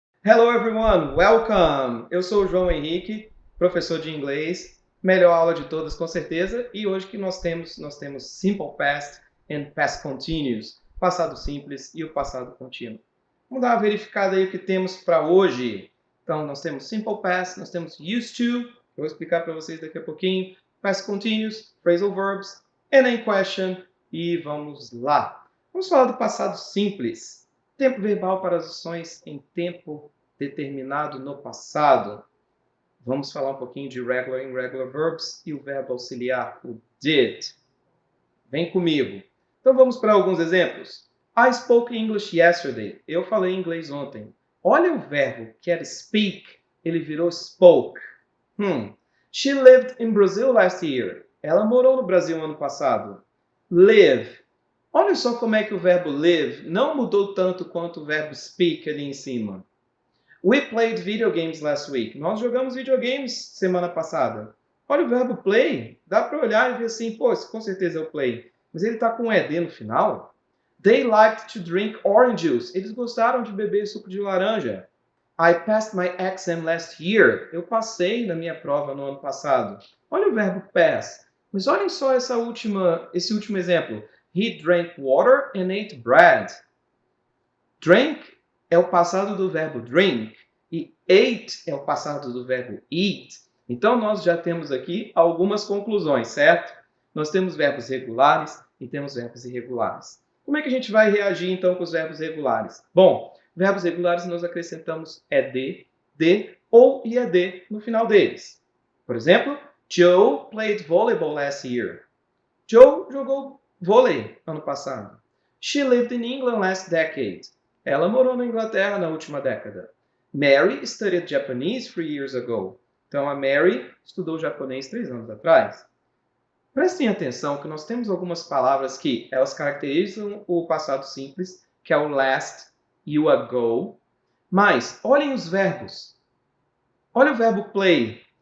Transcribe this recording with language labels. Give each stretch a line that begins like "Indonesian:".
English: Hello everyone, welcome!
Portuguese: Eu sou o João Henrique, professor de inglês, melhor aula de todas com certeza, e hoje que nós temos
English: Simple Past and Past Continuous,
Portuguese: passado simples e o passado contínuo. Vamos dar uma verificada aí o que temos para hoje. Então, nós temos Simple Past, nós temos Used to, que eu vou explicar para vocês daqui a pouquinho,
English: Past Continuous, Phrasal Verbs, and in Question,
Portuguese: e vamos lá. Vamos falar do passado simples. Tempo verbal para as ações em tempo determinado no passado. Vamos falar um pouquinho de regular e irregular verbs e o verbo auxiliar, o did. Vem comigo. Então vamos para alguns exemplos.
English: I spoke English yesterday.
Portuguese: Eu falei inglês ontem. Olha o verbo que era speak, ele virou spoke.
English: She lived in Brazil last year.
Portuguese: Ela morou no Brasil ano passado. Live. Olha só como é que o verbo live não mudou tanto quanto o verbo speak ali em cima.
English: We played video games last week.
Portuguese: Nós jogamos videogames semana passada. Olha o verbo play. Dá para olhar e ver assim, pô, com certeza é o play. Mas ele está com um ED no final.
English: They liked to drink orange juice.
Portuguese: Eles gostaram de beber suco de laranja.
English: I passed my exam last year.
Portuguese: Eu passei na minha prova no ano passado. Olha o verbo pass. Mas olhem só esse último exemplo.
English: He drank water and ate bread.
Portuguese: Drank é o passado do verbo drink e ate é o passado do verbo eat. Então, nós já temos aqui algumas conclusões, certo? Nós temos verbos regulares e temos verbos irregulares. Como é que a gente vai reagir, então, com os verbos regulares? Bom, verbos regulares nós acrescentamos ed, de ou ied no final deles. Por exemplo,
English: Joe played volleyball last year.
Portuguese: Joe jogou vôlei ano passado.
English: She lived in England last decade.
Portuguese: Ela morou na Inglaterra na última década.
English: Mary studied Japanese 3 years ago.
Portuguese: Então, a Mary estudou japonês 3 anos atrás. Prestem atenção que nós temos algumas palavras que elas caracterizam o passado simples, que é o last e o ago. Mas, olhem os verbos. Olha o verbo play.